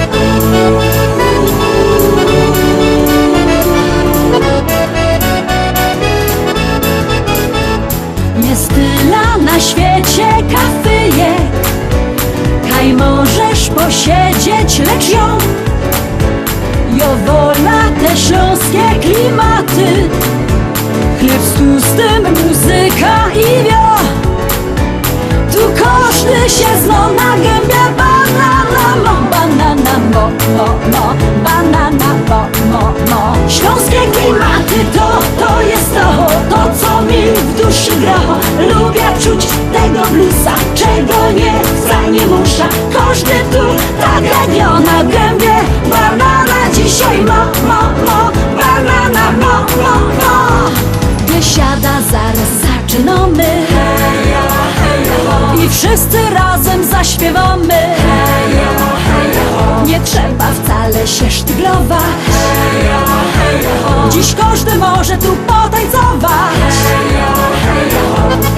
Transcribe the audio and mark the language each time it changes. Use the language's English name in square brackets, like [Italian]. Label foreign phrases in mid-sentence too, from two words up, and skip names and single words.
[Silesian] Jest tyle na świecie kafyjek, kaj możesz posiedzieć, lecz jo wola te śląskie klimaty. [Polish] Chleb z tłustym, muzyka i wio. [Silesian] Tu każdy się zno na gębie, banana mo, banana mo, mo, mo, banana mo, mo, mo. [Polish] Śląskie klimaty to jest to co mi w duszy gra. Lubię czuć tego bluesa, czego nie za nie muszę. [Silesian] Każdy tu tak jak ja na gębie, banana dzisiaj mo, mo, mo, banana mo, mo, mo. [Polish] Biesiada zaraz zaczynamy, heja, heja, ho. I wszyscy razem zaśpiewamy, heja, heja, ho. Nie trzeba wcale się sztyglować, heja, heja, ho. Dziś każdy może tu potańcować, heja, heja, ho.